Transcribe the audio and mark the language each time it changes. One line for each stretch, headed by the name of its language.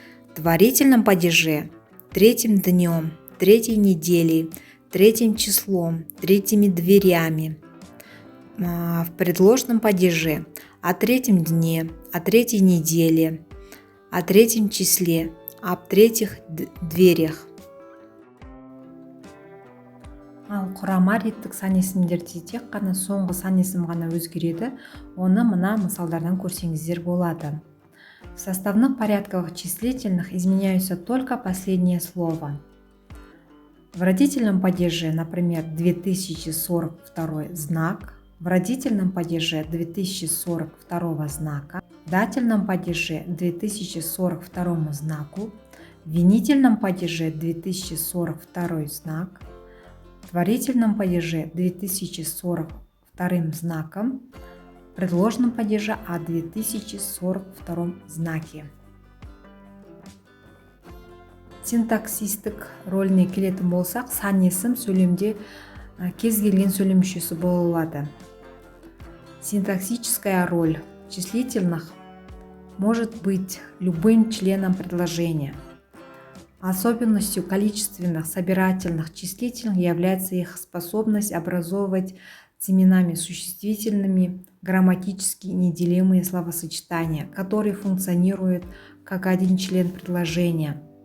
Russian: В творительном падеже: 3-м днем, 3-й недели, 3-м числом, 3-ми дверями. В предложном падеже: о 3-м дне, о 3-й неделе, о 3-м числе, об 3-х дверях.
Kazakh: Ал құрама реттік сан есімдерде тек қана соңғы сан есім ғана өзгереді. Оны мына мысалдардан көрсеңіздер болады.
Russian: В составных порядковых числительных изменяются только последнее слово. В родительном падеже, например, 2042 знак. В родительном падеже 2042 знака. В дательном падеже 2042 знаку. В винительном падеже 2042 знак. В творительном падеже 2042 знаком. В предложном падеже о 2042 знаке.
Kazakh: Синтаксистік рөліне келетін болсақ, сан есім сөйлемде кез келген сөйлем мүшесі бола алады.
Russian: Синтаксическая роль числительных может быть любым членом предложения. Особенностью количественных собирательных числительных является их способность образовывать с именами существительными грамматически неделимые словосочетания, которые функционируют как один член предложения.